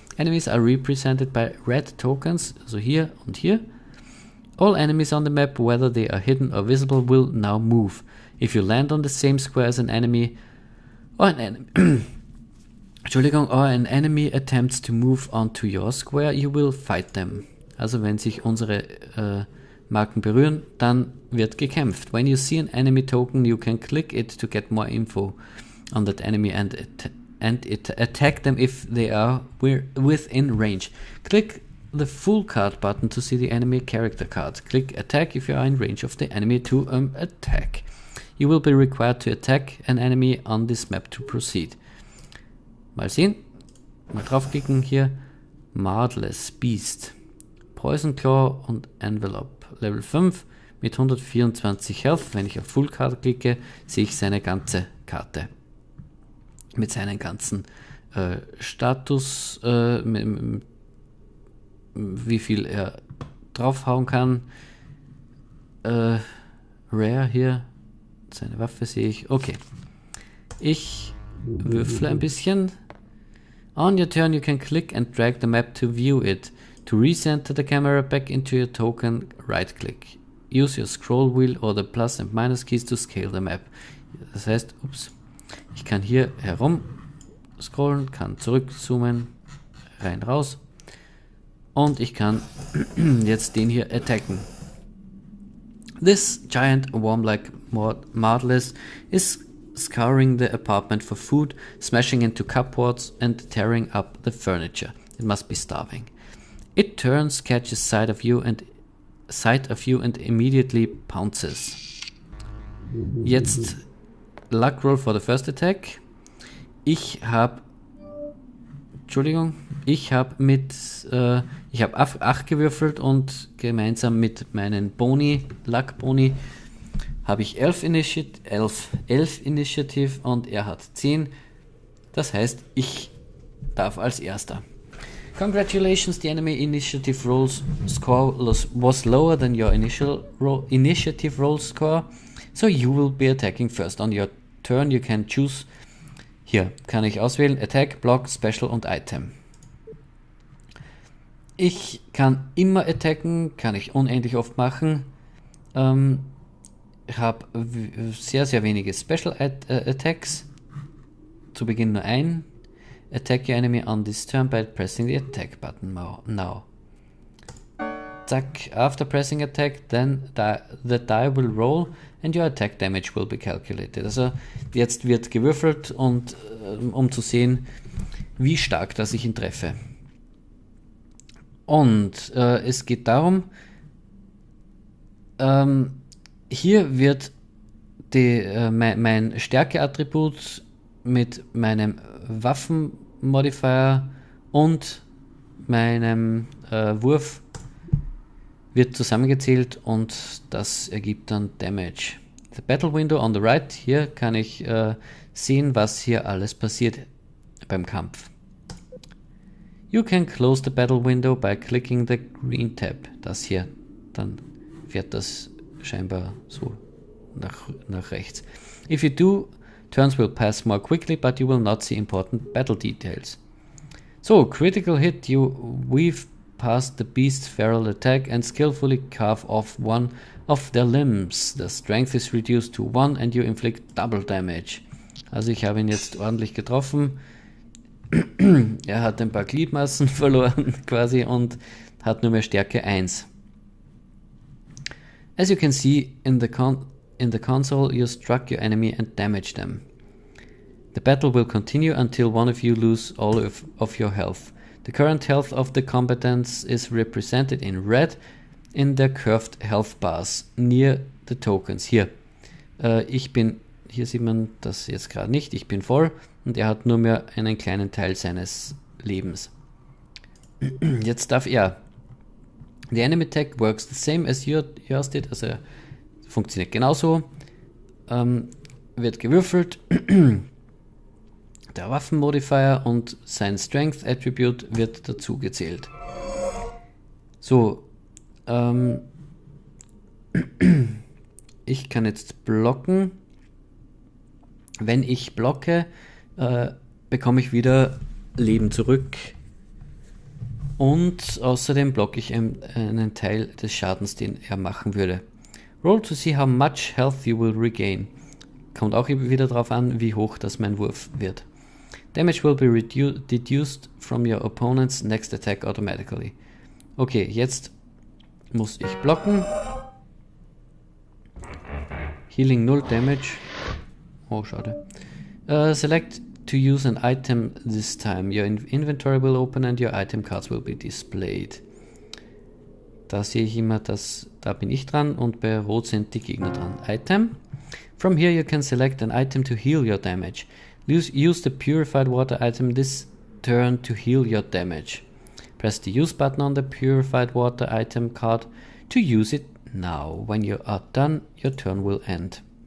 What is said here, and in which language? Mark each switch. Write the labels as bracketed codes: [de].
[en] Enemies are represented by red tokens, [de] also hier und hier. [en] All enemies on the map, whether they are hidden or visible, will now move. If you land on the same square as an enemy, or an enemy attempts to move onto your square, you will fight them. [de] Also wenn sich unsere Marken berühren, dann wird gekämpft. [en] When you see an enemy token, you can click it to get more info on that enemy and attack them if they are within range. Click the full card button to see the enemy character card. Click attack if you are in range of the enemy to attack. You will be required to attack an enemy on this map to proceed. [de] Mal sehen. Mal draufklicken hier. Marvelous Beast. Poison Claw und Envelope. Level 5 mit 124 Health. Wenn ich auf Full Card klicke, sehe ich seine ganze Karte. Mit seinen ganzen Status, wie viel er draufhauen kann. Rare hier. Seine Waffe sehe ich. Okay. Ich würfle ein bisschen. [en] On your turn you can click and drag the map to view it. To recenter the camera back into your token, right click. Use your scroll wheel or the plus and minus keys to scale the map. [de] Das heißt, ich kann hier herum scrollen, kann zurückzoomen, rein, raus. Und ich kann jetzt den hier attacken. [en] This giant worm-like marvelous is scouring the apartment for food, smashing into cupboards and tearing up the furniture. It must be starving. It turns, catches sight of you and immediately pounces. Jetzt Luck Roll for the first attack. [de] Ich habe 8 gewürfelt und gemeinsam mit meinen Boni, Luck Boni, habe ich 11 Initiative und er hat 10. Das heißt, ich darf als erster. [en] Congratulations, the enemy initiative roll score was lower than your initiative roll score, so you will be attacking first. On your turn you can choose. [de] Hier kann ich auswählen Attack, Block, Special und Item. Ich kann immer attacken, kann ich unendlich oft machen. Ich habe sehr, sehr wenige Special Attacks. Zu Beginn nur ein. [en] Attack your enemy on this turn by pressing the attack button now. Zack, after pressing attack, then the die will roll and your attack damage will be calculated. [de] Also jetzt wird gewürfelt und um zu sehen, wie stark dass ich ihn treffe. Und es geht darum, hier wird mein Stärke-Attribut mit meinem Waffen-Modifier und meinem Wurf wird zusammengezählt und das ergibt dann Damage. [en] The Battle Window on the right, [de] hier kann ich sehen, was hier alles passiert beim Kampf. [en] You can close the battle window by clicking the green tab. [de] Das hier, dann fährt das scheinbar so nach rechts. [en] If you do, turns will pass more quickly, but you will not see important battle details. So, critical hit, you weave past the beast's feral attack and skillfully carve off one of their limbs. The strength is reduced to 1 and you inflict double damage. [de] Also ich habe ihn jetzt ordentlich getroffen. Er hat ein paar Gliedmaßen verloren quasi und hat nur mehr Stärke 1. [en] As you can see in the console, you struck your enemy and damaged them. The battle will continue until one of you lose all of your health. The current health of the combatants is represented in red in the curved health bars near the tokens. [de] Hier sieht man das jetzt gerade nicht, ich bin voll und er hat nur mehr einen kleinen Teil seines Lebens. Jetzt darf er. [en] The enemy attack works the same as yours did, [de] also funktioniert genauso. Wird gewürfelt. Der Waffenmodifier und sein Strength Attribute wird dazu gezählt. So, ich kann jetzt blocken. Wenn ich blocke, bekomme ich wieder Leben zurück. Und außerdem blocke ich einen Teil des Schadens, den er machen würde. [en] Roll to see how much health you will regain. [de] Kommt auch wieder darauf an, wie hoch das mein Wurf wird. [en] Damage will be deduced from your opponent's next attack automatically. [de] Okay, jetzt muss ich blocken. Healing 0 Damage. Oh, schade. [en] Select to use an item this time. Your inventory will open and your item cards will be displayed. [de] Da sehe ich immer, da bin ich dran und bei Rot sind die Gegner dran. [en] Item. From here you can select an item to heal your damage. Use the purified water item this turn to heal your damage. Press the use button on the purified water item card to use it now. When you are done, your turn will end.